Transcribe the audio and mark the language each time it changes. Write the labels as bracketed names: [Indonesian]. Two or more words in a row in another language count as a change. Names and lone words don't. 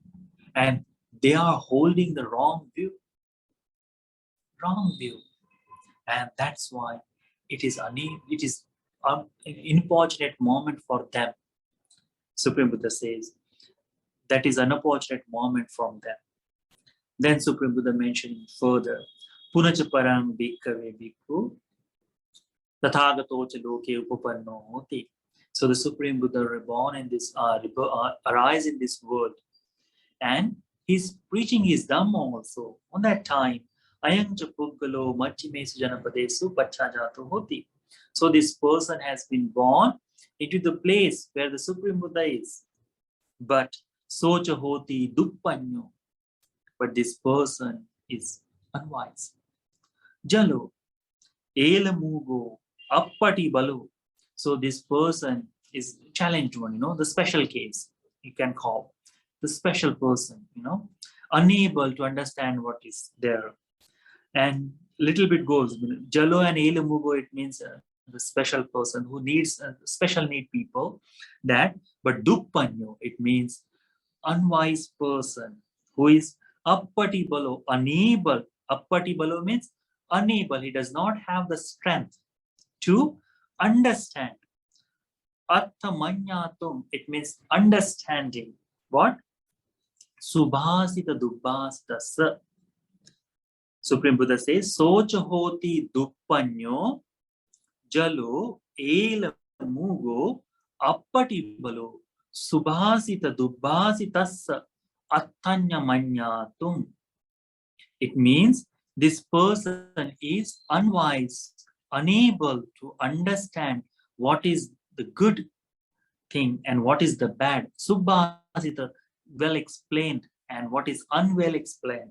[English] And they are holding the wrong view. And that's why it is an unfortunate moment for them. Supreme Buddha says, that is an unfortunate moment from them. Then Supreme Buddha mentioning further, [Pali] Punacha parang bhikkhave bhikkhu, tathagato cha loke upapanno hoti. [English] So the Supreme Buddha reborn in this, arise in this world, and he's preaching his Dhamma also. On that time, [Pali] ayam cha puggalo machimesu janapadesu pachajato hoti. [English] So this person has been born into the place where the Supreme Buddha is. [Pali] But socha hoti duppanyo. [English] But this person is unwise. [Pali] Jalo, elamugo, appati balu. [English] So this person is challenged one, the special case, you can call. The special person, unable to understand what is there. And little bit goes, Jalo and elamugo, it means the special person who needs special need people. But duppanyo, it means unwise person who is [Pali] appati balo, [English] unable. [Pali] Appati balo [English] means unable. He does not have the strength to understand. [Pali] Artha manyatum, [English] it means understanding. What? [Pali] Subhasita dubbhasita sa. [English] Supreme Buddha says, [Pali] Socha hoti duppanyo jalo ela mugo appati balo subhasita dubbhasita sa attanya manyatum. [English] It means this person is unwise, unable to understand what is the good thing and what is the bad. Subhasita, well explained and what is unwell explained.